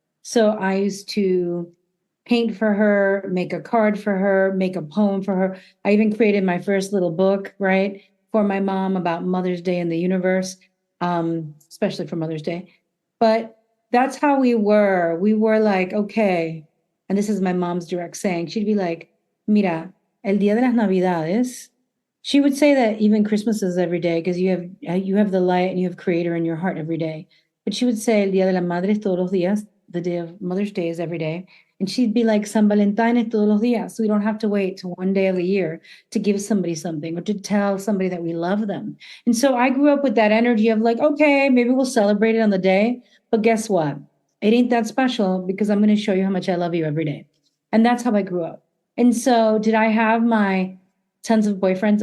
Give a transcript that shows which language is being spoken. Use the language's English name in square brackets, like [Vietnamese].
[English] So I used to paint for her, make a card for her, make a poem for her. I even created my first little book, right, for my mom about Mother's Day in the universe, especially for Mother's Day. But that's how we were. We were like, okay, and this is my mom's direct saying. She'd be like, [Spanish] mira, el día de las Navidades. [English] She would say that even Christmas is every day because you have the light and you have Creator in your heart every day. But she would say, [Spanish] el día de la madre es todos los días. [English] The day of Mother's Day is every day. And she'd be like, San Valentine [Spanish] es todos los días. [English] So we don't have to wait to one day of the year to give somebody something or to tell somebody that we love them. And so I grew up with that energy of like, okay, maybe we'll celebrate it on the day. But guess what? It ain't that special because I'm going to show you how much I love you every day. And that's how I grew up. And so did I have my tons of boyfriends.